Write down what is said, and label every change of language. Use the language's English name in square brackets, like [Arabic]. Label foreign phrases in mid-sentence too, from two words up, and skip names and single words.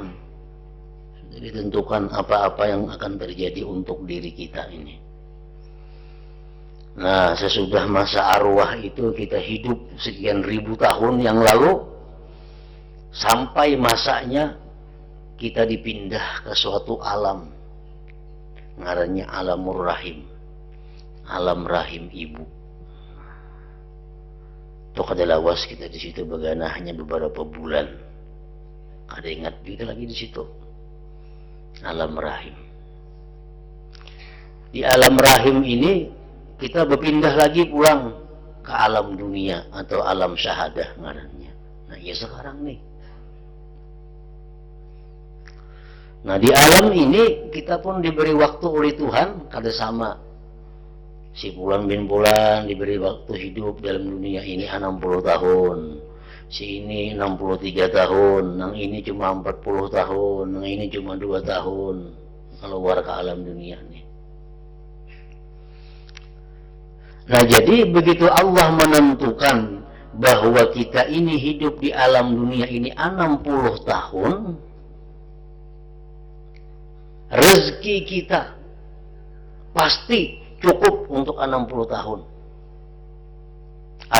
[Indonesian] Sudah ditentukan apa-apa yang akan terjadi untuk diri kita ini. Nah, sesudah masa arwah itu kita hidup sekian ribu tahun yang lalu, sampai masanya kita dipindah ke suatu alam, ngarannya [Arabic] عالم الرحم, [Indonesian] alam rahim ibu. [Banjar] Tuh kada lawas kita di situ bagana hanya beberapa bulan, kada ingat kita lagi di situ, alam rahim. [Indonesian] Di alam rahim ini kita berpindah lagi pulang ke alam dunia atau alam syahadah ngarannya. Nah, ya sekarang nih. Nah, di alam ini kita pun diberi waktu oleh Tuhan, kada sama. Si Fulan bin Fulan diberi waktu hidup dalam dunia ini 60 tahun. Si ini 63 tahun, yang ini cuma 40 tahun, yang ini cuma 2 tahun. Keluar ke alam dunia nih. Nah, jadi begitu Allah menentukan bahwa kita ini hidup di alam dunia ini 60 tahun, rezeki kita pasti cukup untuk 60 tahun.